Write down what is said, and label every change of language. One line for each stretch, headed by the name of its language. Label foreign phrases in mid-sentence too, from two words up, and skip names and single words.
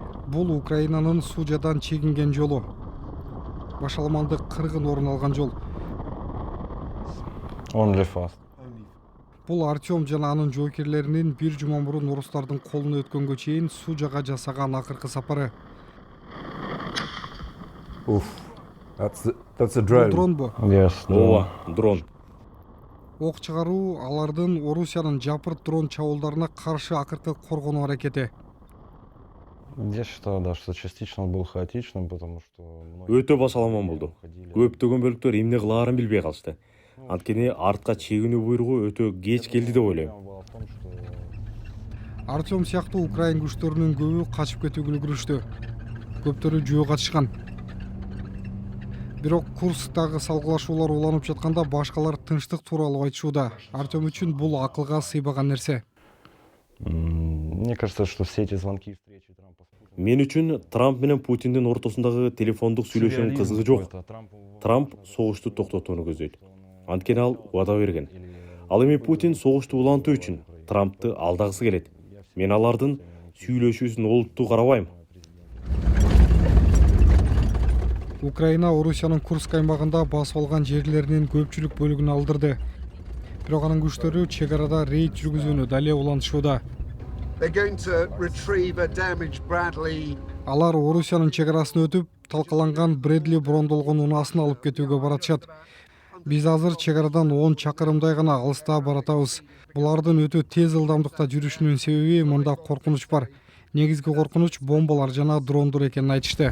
Kyrgyz: Бул Украинанын Сужадан чегинген жолу. Башаламанды кыргын орун алган жол.
English: Only fast.
Kyrgyz: Бул Артем жана анын жоокерлеринин бир жума мурун орустардын колуна өткөнгө чейин Сужага жасаган акыркы сапары.
English: Oof. That's a
Kyrgyz: Бул
English: drone.
Kyrgyz: дронбу?
English: Yes.
Kyrgyz: Ооба, дрон. Ок чыгаруу алардын Орусиянын жапырт дрон чабуулдарына каршы акыркы коргонуу аракети.
Russian: Я считаю, да, что частично он был хаотичным, потому что
Kyrgyz: Өтө басаламан болду. Көптөгөн бөлүктөр эмне кылаарын билбей калышты. Анткени артка чегинүү буйругу өтө кеч келди деп ойлойм. Артем сыяктуу Украин күчтөрүнүн көбү качып кетүүгө үлгүрүштү. Көптөрү жөө катышкан. Бирок Курсктагы салгылашуулар уланып жатканда башкалар тынчтык тууралуу айтышууда. Артем үчүн бул акылга сыйбаган нерсе.
Russian: Мне кажется, что все эти звонки и встречи Трампа...
Kyrgyz: Мен үчүн Трамп менен Путиндин ортосундагы телефондук сүйлөшүүнүн кызыгы жок. Трамп согушту токтотууну көздөйт. Анткени ал убада берген. Ал эми Путин согушту улантуу үчүн Трампты алдагысы келет. Мен алардын сүйлөшүүсүн олуттуу карабайм. Украина Орусиянын Курск аймагында басып алган жерлеринин көпчүлүк бөлүгүн алдырды. Бирок анын күчтөрү чек арада рейд жүргүзүүнү дале улантышууда.
English: They're going to retrieve a damaged Bradley.
Kyrgyz: Алар Орусиянын чек арасын өтүп, талкаланган Бредли брондолгон унаасын алып кетүүгө баратышат. Биз азыр чек арадан 10 чакырымдай гана алыста баратабыз. Булардын өтө тез ылдамдыкта жүрүшүнүн себеби мында коркунуч бар. Негизги коркунуч бомбалар жана дрондор экенин айтышты.